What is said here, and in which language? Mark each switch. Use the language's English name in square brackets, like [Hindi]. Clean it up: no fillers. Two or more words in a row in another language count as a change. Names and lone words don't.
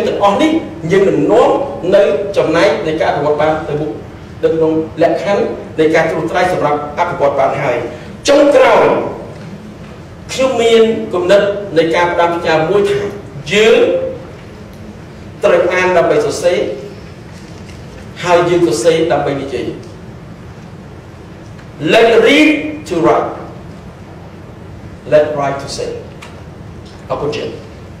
[Khmer] ទាំងអស់នេះយើងនឹងនាំនៅចំណែកនៃការអភិវឌ្ឍបានទៅមុខនៅក្នុងលក្ខខណ្ឌនៃការត្រួសត្រាយសម្រាប់អភិវឌ្ឍបានហើយចុងក្រោយខ្ញុំមានគំនិតនៃការផ្ដាំផ្ញើមួយថាយើងត្រូវអានដើម្បីសរសេរហើយយើងសរសេរដើម្បីនិយាយ [English] Let read to write Let write to say [Khmer] អរគុណ